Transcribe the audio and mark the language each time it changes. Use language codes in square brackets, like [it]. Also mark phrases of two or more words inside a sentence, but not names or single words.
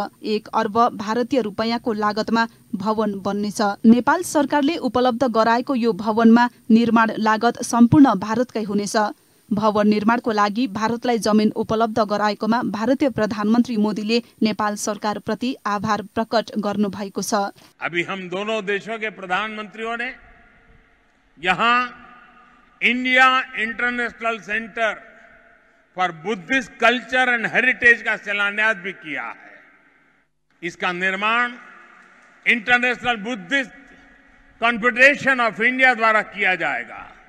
[ne] 1 अर्ब भारतीय रुपैयाँको लागतमा भवन बन्नेछ। नेपाल सरकारले उपलब्ध गराएको यो भवनमा निर्माण लागत सम्पूर्ण भारतकै हुनेछ। भवन निर्माणको लागि भारतलाई जमिन उपलब्ध गराएकोमा भारतीय प्रधानमन्त्री मोदीले नेपाल सरकार प्रति आभार प्रकट गर्नु भएको छ। [hi] अभी हम दोनों देशों के प्रधानमंत्रियों ने यहाँ इंडिया इंटरनेशनल सेंटर फॉर बुद्धिस्ट कल्चर एंड हेरिटेज का शिलान्यास भी किया है। इसका निर्माण इंटरनेशनल बुद्धिस्ट कॉन्फेडरेशन ऑफ इंडिया द्वारा किया जाएगा।